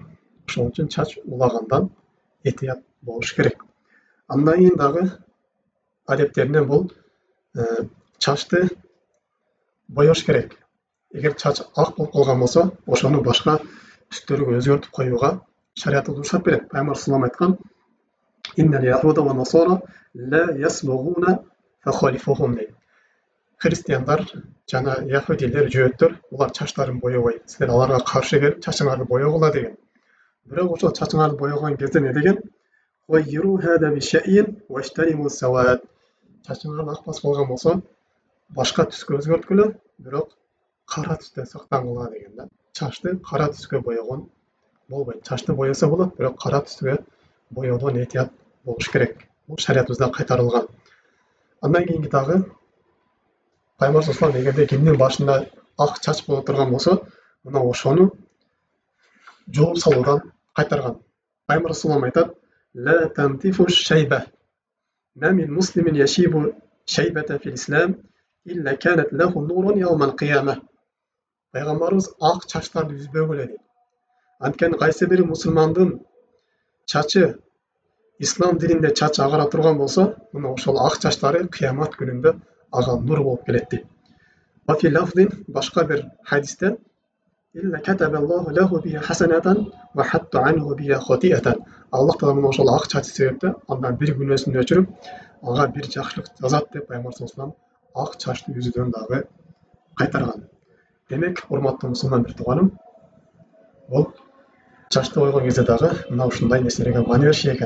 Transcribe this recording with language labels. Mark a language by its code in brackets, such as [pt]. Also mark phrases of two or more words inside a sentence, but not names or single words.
[ky] Ошон үчүн чач улагандан этият болуш керек. Андан кийин дагы адептеринен бул чачты боёш керек. Эгер чач ак болуп калган болсо, ошону башка түстөргө өзгөртүп коюуга шариятыбыз уруксат берет. Пайгамбар салам айткан: [ar] "إن اليهود والنصارى لا يصبغون فخالفوهم" дейт. [ky] Христиандар жана яхудилер, жөөттөр, булар чачтарын боебойт. Силер аларга каршы келип чачыңарды боегула деген. Бирок ошол чачыңарды боегон кезде не деген? [ar] "غيروا هذا بشيء واجتنبوا السواد". [ky] Чачыңарды ак басып калган болсо, башка түскө өзгөрткүлө, бирок кара түстө сактангыла деген да. Чачты кара түскө боегон болбойт. Чачты боесо болот, бирок кара түскө боеодон этият болуш керек. Бул шариятыбызда кайтарылган. Андан кийинки дагы Пайгамбар салам эгерде кимдин башында ак чач боло турган болсо, мына ошону жууп салуудан кайтарган. Пайгамбар салам айтат: [ar] "لا تنتفوا الشيب. ما من مسلم يشيب شيبة في الإسلام إلا كانت له نورا يوم القيامة". [ky] Пайгамбарыбыз ак чачтарды үзбөгүлө дейт. Анткени кайсы бир мусулмандын чачы ислам дининде чачы агара турган болсо, мына ошол ак чачтары кыямат күнүндө ага нур болуп келет дейт. [ar] وفي لفظ, [ky] башка бир хадисте: [ar] "إلا كتب الله له بها حسنة وحط عنه بها خطيئة". [ky] Аллах таала мына ошол ак чачы себептен андан бир күнөөсүн өчүрүп, ага бир жакшылык жазат деп Пайгамбар салам ак чачты үзүүдөн дагы кайтарган. Демек, урматтуу мусулман бир тууганым, бул чачты койгон кезде дагы мына ушундай нерселерге маани бериш экен.